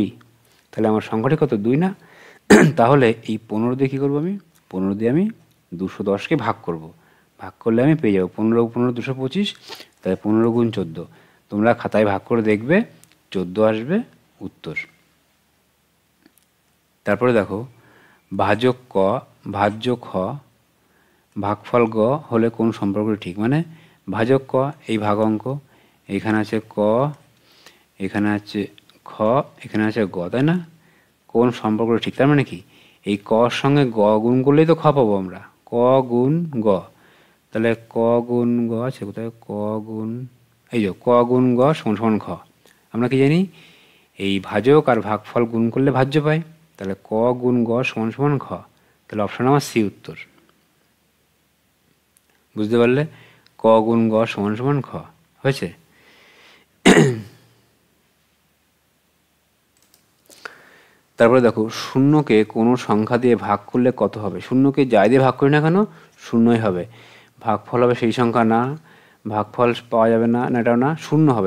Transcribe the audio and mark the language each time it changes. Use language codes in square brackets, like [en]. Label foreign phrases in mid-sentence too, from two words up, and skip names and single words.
[bn] তাহলে আমার সংখ্যাটি কত? 2 না? তাহলে এই 15 দিয়ে কী করবো আমি? 15 দিয়ে আমি 210কে ভাগ করব। ভাগ করলে আমি পেয়ে যাবো 15 15 225, তাহলে 15 গুণ 14। তোমরা খাতায় ভাগ করে দেখবে 14 আসবে উত্তর। তারপরে দেখো ভাজক ক, ভাজ্য খ, ভাগফল গ হলে কোন সম্পর্কটি ঠিক। মানে ভাজক ক, এই ভাগ অঙ্ক, এখানে আছে ক, এখানে আছে খ, এখানে আছে গ, তাই না? কোন সম্পর্কটি ঠিক, তার মানে কি এই কর সঙ্গে গ গুণ করলেই তো খ পাবো আমরা, ক গুণ গ। তাহলে ক গুণ গ আছে কোথায়? ক গুণ, এই যে ক গুণ গ সমান সমান খ। আমরা কি জানি এই ভাজক আর ভাগফল গুণ করলে ভাজ্য পাই, তাহলে ক গুণ গ সমান সমান খ। তাহলে অপশন আমার সি উত্তর। বুঝতে পারলে? ক গুণ গ সমান সমান খ হয়েছে। তারপরে দেখো শূন্যকে কোনো সংখ্যা দিয়ে ভাগ করলে কত হবে। শূন্যকে যাই দিয়ে ভাগ করি না কেন শূন্যই হবে। ভাগফল হবে সেই সংখ্যা না, ভাগফল পাওয়া যাবে না, না এটাও না, শূন্য হবে।